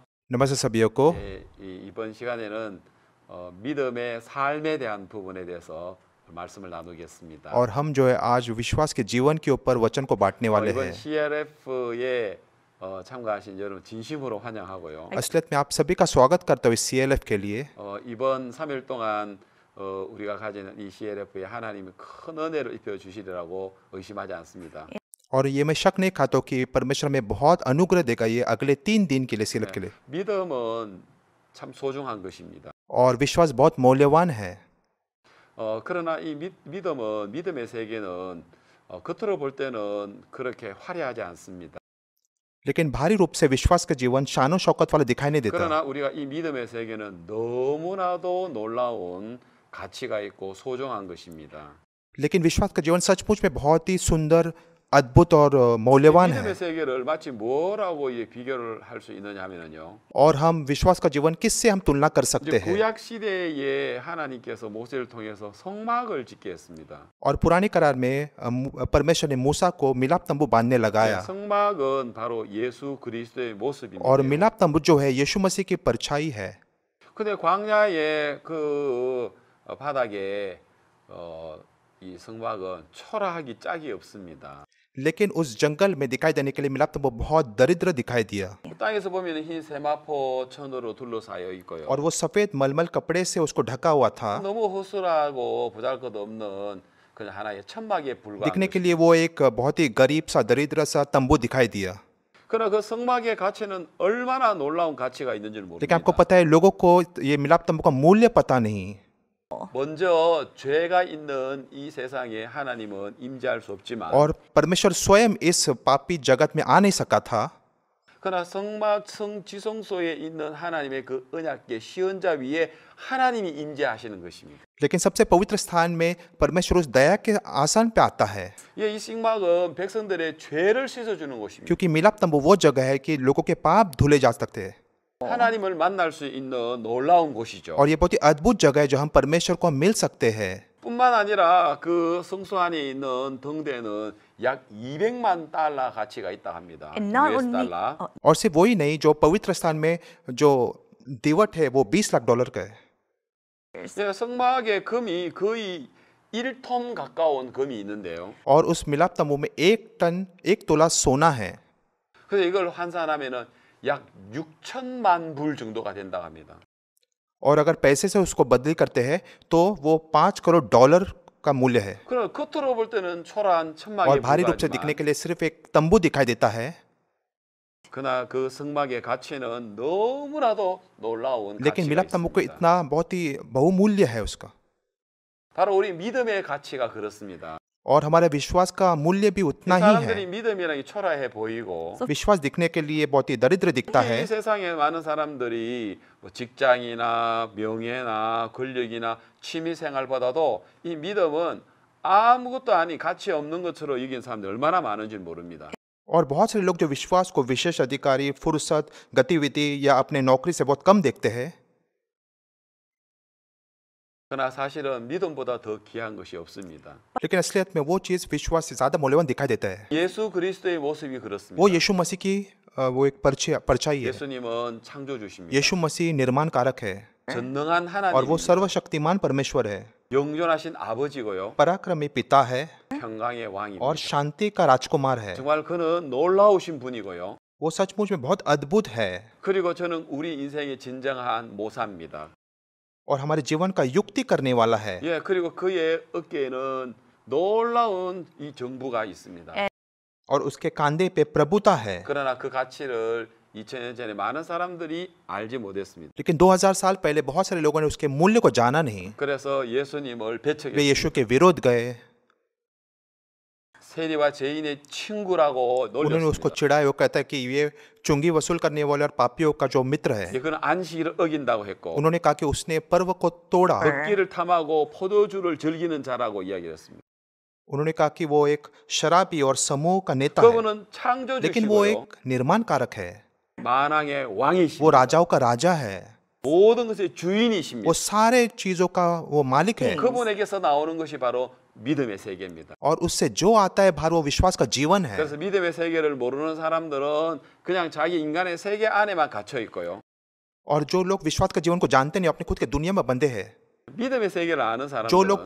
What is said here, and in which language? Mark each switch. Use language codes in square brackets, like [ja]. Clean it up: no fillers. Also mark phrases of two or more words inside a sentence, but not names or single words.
[hi] नमस्ते सभी को। [ko] 이번 시간에는 믿음의 삶에 대한 부분에 대해서 말씀을 나누겠습니다. [hi] और हम जो है आज विश्वास के जीवन के ऊपर वचन को बांटने वाले [ko] 이번 [hi] हैं। [ko] CLF에 참가하신 여러분 진심으로 환영하고요. [hi] असलियत में आप सभी का स्वागत करता हूँ इस CLF के लिए। [ko] 이번 3일 동안 우리가 가지는 이 CLF에 하나님이 큰 은혜를 입혀 주시리라고 의심하지 않습니다. [hi] और ये मैं शक नहीं खाता कि परमेश्वर में बहुत अनुग्रह देगा ये अगले 3 दिन के लिए CLF के लिए। [ko] 믿음은 참 소중한 것입니다. [hi] और विश्वास बहुत मूल्यवान है। [ko] 그러나 이 믿음은 믿음의 세계는 겉으로 볼 때는 그렇게 화려하지 않습니다. [hi] लेकिन भारी रूप से विश्वास का जीवन शानो शौकत वाला दिखाई नहीं देता। [ko] 그러나 우리가 이 믿음의 세계는 너무나도 놀라운 가치가 있고 소중한 것입니다. [hi] लेकिन विश्वास का जीवन सचमुच में बहुत ही सुंदर, अद्भुत और मूल्यवान है। [ko] 믿음의 세계를 마치 뭐라고 비교를 할 수 있느냐 하면은요. [hi] और हम विश्वास का जीवन किससे हम तुलना कर सकते हैं? [ko] 구약 시대에 하나님께서 모세를 통해서 성막을 짓게 했습니다. [hi] और पुराने करार में परमेश्वर ने मूसा को मिलाप तंबू बांधने लगाया। [ko] 성막은 바로 예수 그리스도의 모습입니다. [hi] और मिलाप तंबू जो है यीशु मसीह की परछाई है। [ko] 근데 광야의 그 바닥에 이 성막은 초라하기 짝이 없습니다. [hi] लेकिन उस जंगल में दिखाई देने के लिए मिलाप तंबू बहुत दरिद्र दिखाई दिया। [ko] 땅에서 보면 흰 세마포 천으로 둘러싸여 있고요. [hi] और वो सफेद मलमल कपड़े से उसको ढका हुआ था। [ko] 너무 허술하고 보잘것없는 그냥 하나의 천막에 불과한 [hi] दिखने के लिए वो एक बहुत ही गरीब सा दरिद्र सा तंबू दिखाई दिया। [ko] 그러나 그 성막의 가치는 얼마나 놀라운 가치가 있는지를 [hi] लेकिन आपको [ko] 모릅니다. [hi] पता है लोगों को ये मिलाप तंबू का मूल्य पता नहीं। [ko] 먼저 죄가 있는 이 세상에 하나님은 임재할 수 없지만 [hi] और परमेश्वर स्वयं इस पापी जगत में आ नहीं सका था। [ko] 그러나 성막 지성소에 있는 하나님의 그 언약궤 시언자 위에 하나님이 임재하시는 것입니다. [hi] लेकिन सबसे पवित्र स्थान में परमेश्वर उस दया के आसन पे आता है। [ko] 이 성막은 백성들의 죄를 씻어주는 곳입니다. [hi] क्योंकि मिलाप तंबू वो जगह है कि लोगों के पाप धुले जा सकते हैं। [ko] 하나님을 만날 수 있는 놀라운 곳이죠. [hi] और ये बहुत ही अद्भुत जगह है जो हम परमेश्वर को मिल सकते हैं। [ko] 뿐만 아니라 그 성소 안에 있는 등대는 약 200만 달러 가치가 있다 합니다. [en] And not US only, [ko] 달러. [hi] और सिर्फ वही नहीं, जो पवित्र स्थान में जो दीवट है वो 20 लाख डॉलर का है। [ko] 예, 성막에 금이 거의 1톤 가까운 금이 있는데요. [hi] और उस मिलाप तंबू में 1 तोला सोना है। [ko] 그래서 이걸 환산하면은 약 6천만 불 정도가 된다고 합니다. [hi] और अगर पैसे से उसको बदली करते हैं तो वो 5 करोड़ डॉलर का मूल्य है। [ko] 그럼 겉으로 볼 때는 초라한 천막에 [hi] और भारी रूप से दिखने के लिए सिर्फ एक तंबू दिखाई देता है। [ko] 그러나 그 성막의 가치는 너무나도 놀라운 [hi] लेकिन [ko] 가치가 [hi] मिलाप तंबू को [ko] 있습니다. [hi] इतना बहुत ही बहुमूल्य है उसका। [ko] 바로 우리 믿음의 가치가 그렇습니다. [hi] और हमारे विश्वास का मूल्य भी उतना ही [ko] 사람들이 [hi] है। [ko] 믿음이라는 게 초라해 보이고 [hi] विश्वास दिखने के लिए बहुत ही दरिद्र दिखता है। [ko] 이 세상에 많은 사람들이 뭐 직장이나 명예나 권력이나 취미 생활보다도 이 믿음은 아무것도 아닌 가치 없는 것으로 여긴 사람들이 얼마나 많은지 모릅니다. [hi] और बहुत सारे लोग जो विश्वास को विशेष अधिकारी, फुर्सत, गतिविधि या अपने नौकरी से बहुत कम देखते हैं। [ko] 그러나 사실은 믿음보다 더 귀한 것이 없습니다. [hi] लेकिन असलियत में वो चीज़ विश्वास से ज़्यादा मूल्यवान दिखाई देता है। [ko] 예수 그리스도의 모습이 그렇습니다. [hi] वो यीशु मसीह की वो एक परछाई है। [ko] 예수님은 창조주십니다. [hi] यीशु मसीह निर्माण कारक है [ko] 전능한 [hi] और वो [ko] 하나님, [hi] सर्वशक्तिमान परमेश्वर है, [ko] 영존하신 아버지고요. [hi] पराक्रमी पिता है [ko] 평강의 왕입니다. [hi] और शांति का राजकुमार है। [ko] 정말 그는 놀라우신 분이고요. [hi] वो सचमुच में बहुत अद्भुत है [ko] 그리고 저는 우리 인생의 진정한 모사입니다. [hi] और हमारे जीवन का युक्ति करने वाला है। [ko] 예, 그리고 그의 어깨에는 놀라운 이 정부가 있습니다. [hi] और उसके कांधे पे प्रभुता है। [ko] 그러나 그 가치를 2000년 전에 많은 사람들이 알지 못했습니다. [hi] लेकिन 2000 साल पहले बहुत सारे लोगों ने उसके मूल्य को जाना नहीं। [ko] 그래서 예수님을 [hi] वे [ko] 배척했습니다. [hi] यीशु के विरोध गए, [ko] 세리와 죄인의 친구라고 [hi] उन्होंने उसको [ko] 놀렸습니다. [hi] चिढ़ाया। वो कहता है कि ये चुंगी वसूल करने वाले और पापियों का जो मित्र है। [ko] 예, 그는 안식일을 어긴다고 했고 [hi] उन्होंने कहा कि उसने पर्व को तोड़ा। [ko] 걷기를 탐하고 포도주를 즐기는 자라고 이야기했습니다. [hi] उन्होंने कहा कि वो एक शराबी और समूह का नेता है, [ko] 그분은 [hi] लेकिन वो [ko] 창조주시고요. [hi] एक निर्माण कारक है। [ko] 만왕의 [hi] वो [ko] 왕이시고 [hi] राजाओं का राजा है, [ko] 모든 것의 주인이십니다. [hi] वो सारे चीजों का वो मालिक है। [ko] 그분에게서 나오는 것이 바로 믿음의 세계입니다. [hi] और उससे जो आता है बाहर वो विश्वास का जीवन है। [ko] 그래서 믿음의 세계를 모르는 사람들은 그냥 자기 인간의 세계 안에만 갇혀 있고요. [hi] और जो लोग विश्वास का जीवन को जानते नहीं, अपने खुद के दुनिया में बंधे हैं। [ko] 믿음의 세계를 아는 [hi] जो लोग